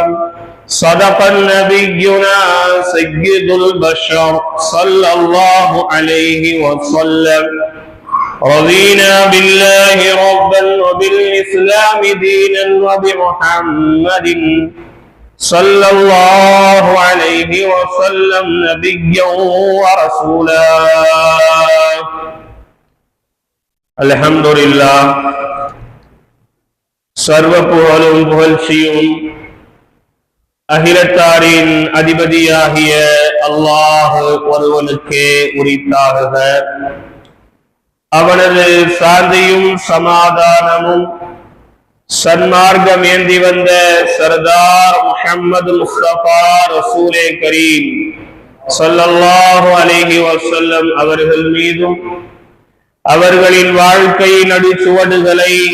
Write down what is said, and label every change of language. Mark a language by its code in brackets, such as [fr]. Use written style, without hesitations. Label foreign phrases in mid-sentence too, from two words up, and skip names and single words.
[ar] صدق نبينا سيد البشر صلى الله عليه وسلم: رضينا بالله ربا وبالإسلام دينا وبمحمد صلى الله عليه وسلم نبيا ورسولا. الحمد لله. [ta] சர்வ புகழும் புகழ்ச்சியும் அகிலத்தாரின் அதிபதியாகிய அல்லாஹ் ஒருவனுக்கே உரித்தாகுக. அவனது சாந்தியும் சமாதானமும் சன்மார்க்கம் ஏந்தி வந்த சர்தார் முஹம்மது முஸ்தபா ரசூலே கரீம் [ar] صلى الله عليه وسلم [ta] அவர்கள் மீதும், அவர்களின் வாழ்க்கை நடிச்சுவடுகளை